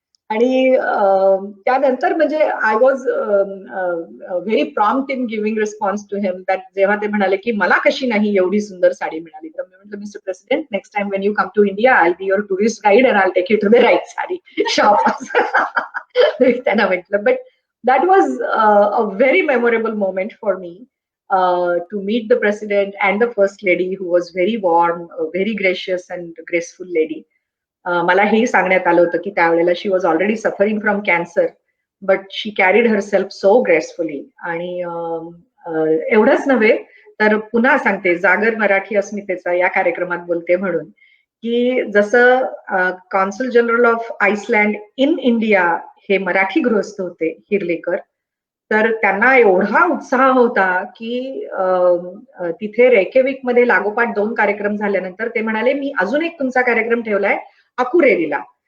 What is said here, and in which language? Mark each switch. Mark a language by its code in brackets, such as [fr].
[mr] आणि त्यानंतर म्हणजे [en] I was very prompt in giving response to him that [mr] जेव्हा ते म्हणाले की मला कशी नाही एवढी सुंदर साडी मिळाली तर मी म्हटलं [en] mister president next time when you come to India I be your tourist guide and I take you to the right sari shop [mr] त्यांना म्हटलं. [en] But that was a very memorable moment for me to meet the president and the first lady who was very warm, very gracious and graceful lady. [mr] मला हे सांगण्यात आलं होतं की त्यावेळेला [en] She was already suffering from cancer but she carried herself so gracefully. [mr] आणि एवढंच नव्हे तर पुन्हा सांगते जागर मराठी अस्मितेचा या कार्यक्रमात बोलते म्हणून की जसं कॉन्sul general of Iceland in India हे मराठी गृहस्थ होते हिरलेकर, तर त्यांना एवढा उत्साह होता की तिथे रेकेविक मध्ये लागोपाठ 2 कार्यक्रम झाल्यानंतर ते म्हणाले मी अजून एक तुमचा कार्यक्रम ठेवलाय अकुरेरीला.